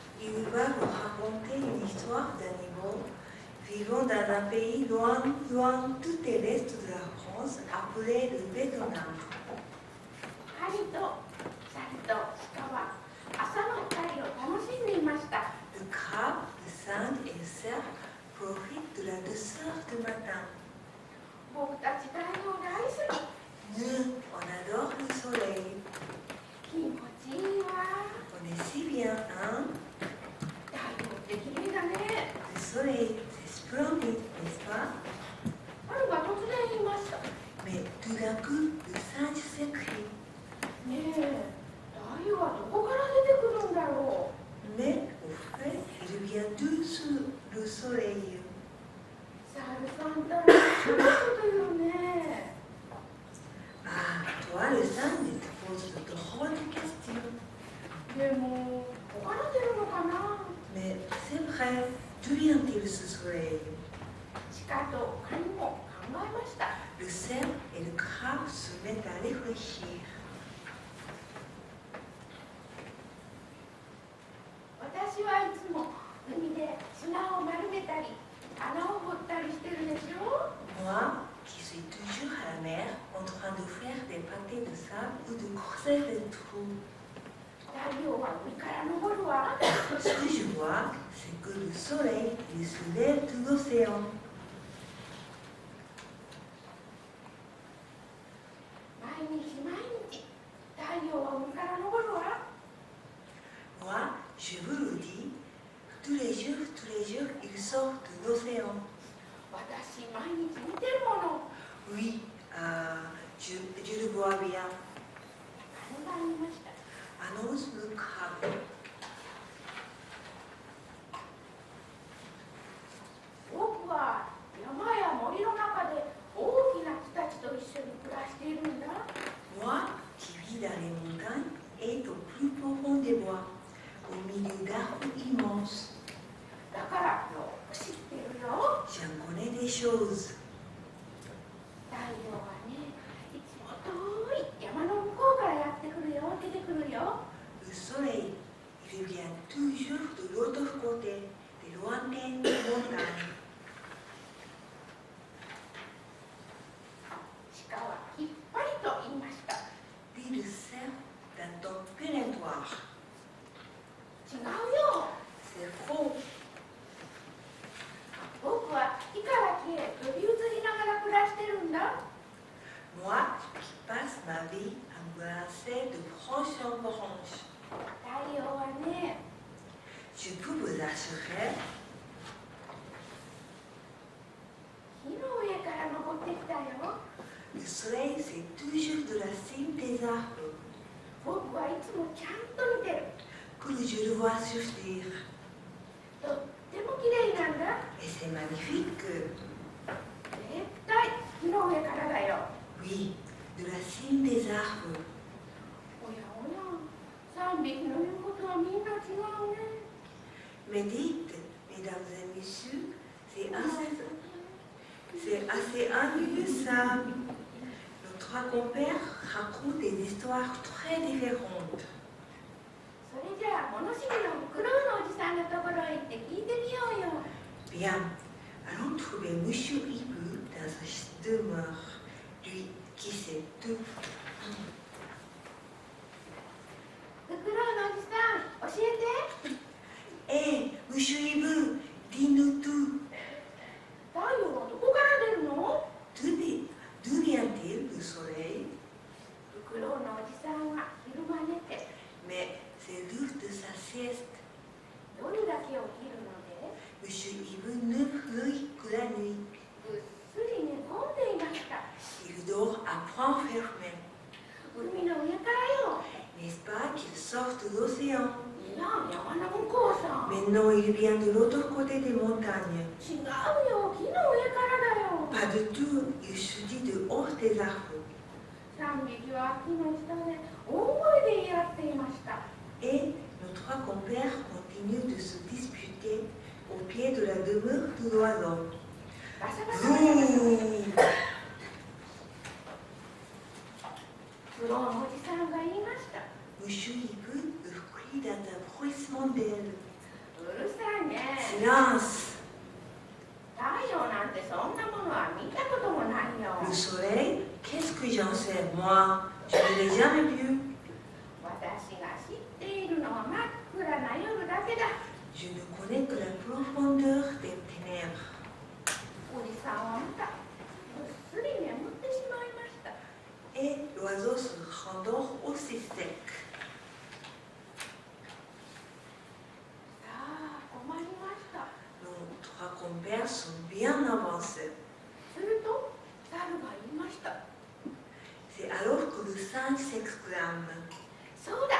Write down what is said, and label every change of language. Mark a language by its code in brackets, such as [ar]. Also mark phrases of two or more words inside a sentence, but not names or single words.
[fr] Il va vous raconter une histoire d'animaux vivant dans un pays loin, loin tout à l'est de la France, appelé le Vietnam. [ja] ハリとサルと鹿は朝の光を楽しんでいました。 [fr] Le crabe, le singe et le cerf profitent de la douceur du matin. [ja] 僕たち太陽大好き。 [fr] Nous, on adore le soleil. [ja] 気持ちいいわ。 [fr] On est si bien, hein? [ja] 太陽って綺麗だね。 [fr] Le soleil, c'est splendide, n'est-ce pas? [ja] 春が突然言いました。 [fr] Mais tout d'un coup, le singe s'écrie. [ja] ねえ、太陽はどこから出てくるんだろう。 [fr] Mais au fait, il vient d'où le soleil? [ja] サルさんったらそういうこと言うね。 [fr] Ah, toi, le singe, te pose de drôles de questions. [ja] でも、どこから出るのかな。 [fr] Mais c'est vrai, d'où vient-il ce soleil? [ja] 鹿とカニも考えました。 [fr] Le cerf et le crabe se mettent à réfléchir. [ja] 私はいつも海で砂を丸めたり穴を掘ったりしてるでしょ。 [fr] Moi, qui suis toujours à la mer, en train de faire des pâtés de sable ou de creuser des trous. [ja] 太陽は海から昇るわ。 [fr] Ce que je vois, c'est que le soleil, il se lève de l'océan. [ja] 毎日毎日太陽は海から昇るわ。 [fr] Moi, je vous le dis, tous les jours, il sort de l'océan. [ja] 私毎日見てるもの。 [fr] Oui, je le vois bien. [ja] カニが言いました。 [fr] Annonce le crabe. [ja] 僕は山や森の中で大きな木たちと一緒に暮らしているんだ。 [fr] Moi, qui vis dans les montagnes, est au plus profond des bois, au milieu d'arbres immenses. [ja] だからよく知ってるよ。 [fr] J'en connais des choses. [ja] 太陽はね、いつも遠い山の向こうからやってくるよ、出てくるよ。 [fr] Le soleil, il vient toujours de l'autre côté, des lointaines montagnes. [ja] 鹿はきっぱりと言いました。 [fr] Puis le cerf d'un ton pénétoire. [ja] 違うよ。 [fr] C'est faux. [ja] 僕は木から木へ飛び移りながら暮らしてるんだ。 [fr] Moi, qui passe ma vie à me balancer de branche en branche. [ja] 太陽はね、 [fr] Je peux vous assurer, [ja] 木の上から登ってきたよ。 [fr] le soleil, c'est toujours de la cime des arbres [ja] 僕はいつもちゃんと見てる。 [fr] que je le vois surgir. [ja] とっても綺麗なんだ。 [fr] Et c'est magnifique. [ja] 絶対木の上からだよ。 [fr] Oui, de la cime des arbres. [ja] おやおや、3匹の言うことはみんな違うね。 [fr] Mais dites, mesdames et messieurs, c'est assez ennuyeux ça. Nos trois compères racontent des histoires très différentes. [ja] それじゃあ物知りのフクロウのおじさんのところへ行って聞いてみようよ。 [fr] Bien, allons trouver Monsieur Hibou dans sa demeure, lui qui sait tout. [ja] フクロウのおじさん、教えて。 [fr] Hé, Monsieur Hibou, dis-nous tout. [ja] 太陽はどこから出るの？ [fr] D'où vient-il le soleil? [ja] フクロウのおじさんは昼間寝て、 [fr] Mais c'est l'heure de sa sieste. [ja] 夜だけ起きるので、 [fr] Monsieur Hibou ne brille que la nuit. [ja] ぐっすり寝込んでいました。 [fr] Il dort à point fermé. [ja] 海の上からよ。 [fr] N'est-ce pas qu'il sort de l'océan? [ja] いや、山の向こうさ。 [fr] Mais non, il vient de l'autre côté des montagnes. [ja] 違うよ、木の上からだよ。 [fr] Pas du tout, il surgit de haut des arbres. [ja] 3 匹は木の下で大声で言い合っていました。 [fr] Et nos trois compères continuent de se disputer au pied de la demeure de l'oiseau. [ja] ガサガサガサガサ。 Vroom. フクロウのおじさんが言いました。 [fr] Monsieur Hibou crie dans un bruissement d'ailes. Silence. [ja] 太陽なんてそんなものは見たこともないよ。 [fr] Le soleil, qu'est-ce que j'en sais, moi? Je ne l'ai jamais vu. [ja] 私が知っているのは真っ暗な夜だけだ。 [fr] Je ne connais que la profondeur des ténèbres. [ja] おじさんを見た。ぐっすり眠ってしまいました。 [fr] Et l'oiseau se rendort aussi sec. [ja] さあ、困りました。 [fr] Nos trois compères sont bien avancés. [ja] すると、猿が言いました。 [fr] C'est alors que le singe s'exclame. [ja] そうだ。